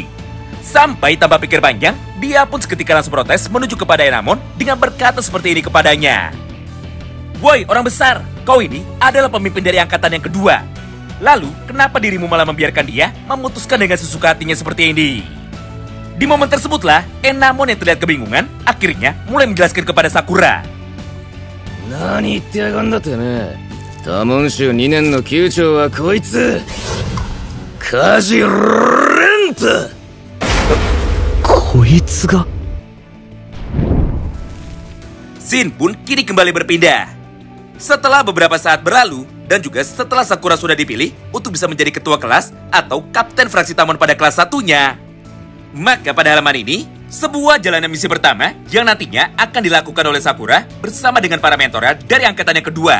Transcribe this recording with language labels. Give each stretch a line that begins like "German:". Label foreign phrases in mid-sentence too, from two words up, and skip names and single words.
Indonesian: Sampai tanpa pikir panjang, dia pun seketika langsung protes menuju kepada Enamon dengan berkata seperti ini kepadanya. Woi, orang besar, kau ini adalah pemimpin dari angkatan yang kedua. Lalu, kenapa dirimu malah membiarkan dia memutuskan dengan sesuka hatinya seperti ini? Di momen tersebutlah, Enamon yang terlihat kebingungan, akhirnya mulai menjelaskan kepada Sakura.
Japanese: 何言ってやがんだてめえ. Tamonshu 2年の級長はこいつ。Kaji Renpa. こいつが
Indonesian: Scene pun kini kembali berpindah. Setelah beberapa saat berlalu, dan juga setelah Sakura sudah dipilih untuk bisa menjadi ketua kelas atau kapten fraksi Tamon pada kelas 1-nya, maka pada halaman ini, sebuah jalanan misi pertama yang nantinya akan dilakukan oleh Sakura bersama dengan para mentornya dari angkatan yang kedua.